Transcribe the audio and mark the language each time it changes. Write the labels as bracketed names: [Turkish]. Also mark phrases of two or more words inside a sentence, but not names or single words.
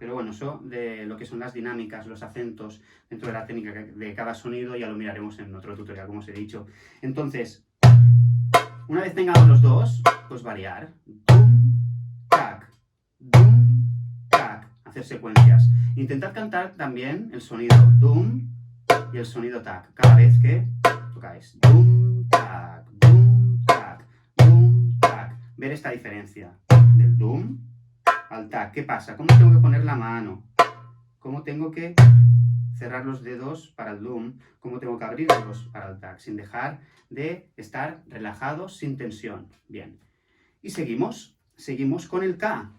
[Spanish] Pero bueno, eso de lo que son las dinámicas, los acentos dentro de la técnica de cada sonido ya lo miraremos en otro tutorial, como os he dicho. Entonces, una vez tengamos los dos, pues variar. Dum, tac, hacer secuencias. Intentad cantar también el sonido dum y el sonido tac cada vez que tocáis. Dum, tac, dum, tac, dum, tac. Ver esta diferencia del dum al tac. ¿Qué pasa? ¿Cómo tengo que poner la mano? ¿Cómo tengo que cerrar los dedos para el dum? ¿Cómo tengo que abrirlos para el tac? Sin dejar de estar relajados, sin tensión. Bien. Y seguimos con el K.